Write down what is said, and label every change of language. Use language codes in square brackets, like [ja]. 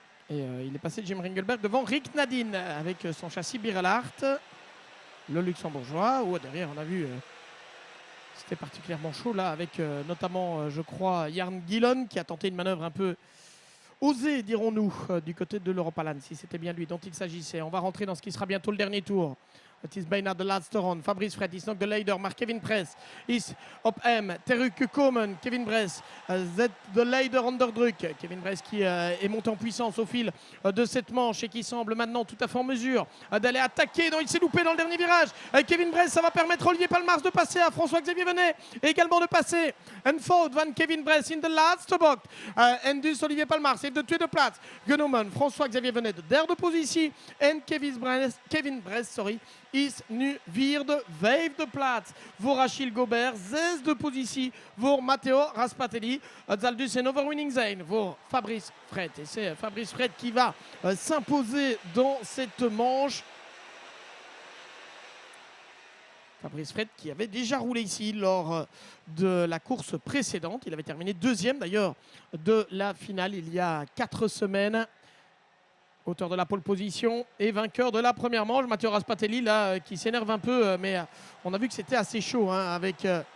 [fr] Et il est passé Jim Ringelberg devant Rick Nadine avec son châssis Birelart, le luxembourgeois. Où derrière, on a vu... C'était particulièrement chaud là avec notamment, je crois, Jarn Gillon qui a tenté une manœuvre un peu osée, dirons-nous, du côté de l'Europalan, si c'était bien lui dont il s'agissait. On va rentrer dans ce qui sera bientôt le dernier tour. [nl] Het is bijna de laatste ronde. Fabrice Fret is nog de leider, maar Kevin Bryce is op hem teruggekomen. Kevin Bryce zet de leider onder druk. [fr] Kevin Bryce qui est monté en puissance au fil de cette manche et qui semble maintenant tout à fait en mesure d'aller attaquer. Non, il s'est loupé dans le dernier virage. Kevin Bryce, ça va permettre à Olivier Palmars de passer, à François-Xavier Venet également de passer. [nl] En fout van Kevin Bryce in de laatste bocht. En dus Olivier Palmars heeft de tweede plaats genomen. François-Xavier Venet de derde positie. En Kevin Bryce, is nu vierde, 5e plaats voor Achille Gobert, 6e positie voor Matteo Raspatelli. Het zal dus een overwinning zijn voor Fabrice Fret. [fr] Et c'est Fabrice Fret qui va s'imposer dans cette manche. Fabrice Fret qui avait déjà roulé ici lors de la course précédente. Il avait terminé 2e d'ailleurs de la finale il y a 4 semaines. Auteur de la pole position et vainqueur de la première manche. Matteo Raspatelli là qui s'énerve un peu, mais on a vu que c'était assez chaud hein, avec...